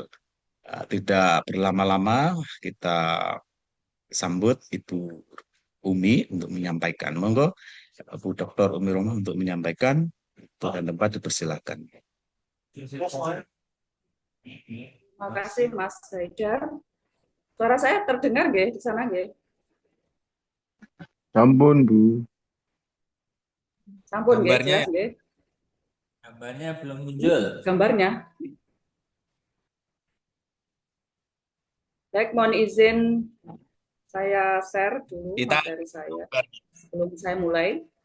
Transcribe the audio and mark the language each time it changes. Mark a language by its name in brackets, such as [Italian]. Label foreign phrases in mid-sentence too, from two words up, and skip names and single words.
[Indonesian] Tidak berlama-lama, kita sambut Ibu Umi untuk menyampaikan. Monggo, Bu Dr. Umi Rohmah untuk menyampaikan. Tuhan tempat dipersilakan. Terima kasih Mas Haidar. Suara saya terdengar nggih di sana nggih? [Javanese] Sampun, Bu. Sampun nggih, [Indonesian] Gambarnya jelas nggih. gambarnya belum muncul. Gambarnya. Baik, mohon izin saya share dulu Kita materi saya sebelum saya mulai.